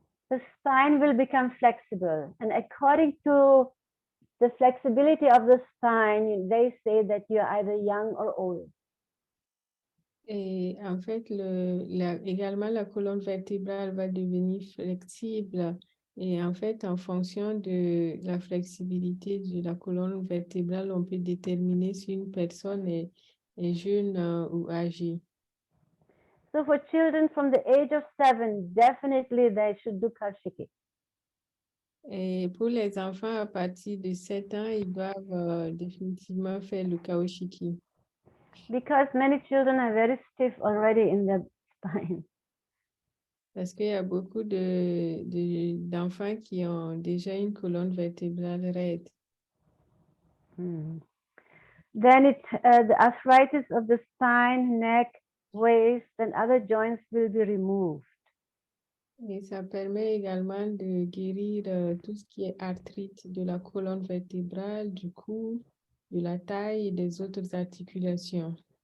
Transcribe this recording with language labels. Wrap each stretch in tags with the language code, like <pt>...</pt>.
<en>The spine will become flexible, and according to the flexibility of the spine, they say that you're either young or old.</en> <fr>Et en fait, également, la colonne vertébrale va devenir flexible. Et en fait, en fonction de la flexibilité de la colonne vertébrale, on peut déterminer si une personne est jeune ou âgée.</fr> <en>So for children from the age of 7, definitely they should do Kaoshikii.</en> <fr>Et pour les enfants à partir de 7 ans, ils doivent définitivement faire le Kaoshikii.</fr> <en>Because many children are very stiff already in their spine.</en> <fr>Parce qu'il y a beaucoup d'enfants qui ont déjà une colonne vertébrale raide. Hmm.</fr> <en>Then the arthritis of the spine, neck, waist, and other joints will be removed.</en> <fr>Et ça permet également de guérir tout ce qui est arthrite de la colonne vertébrale, du cou, de la taille et des autres articulations.</fr>